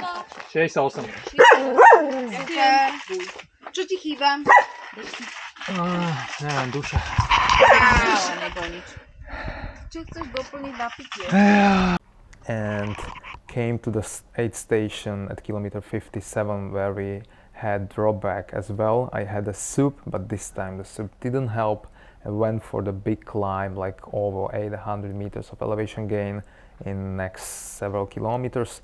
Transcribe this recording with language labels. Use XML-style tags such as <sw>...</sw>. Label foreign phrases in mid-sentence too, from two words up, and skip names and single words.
<sk>68. Super. Čo ti chýba? Neviem, duša. Ale nebo nič. Čo chceš doplniť na pitie?</sk> <en>And came to the aid station at kilometer 57 where we had drawback as well. I had a soup, but this time the soup didn't help. I went for the big climb, like over 800 meters of elevation gain in next several kilometers.</en>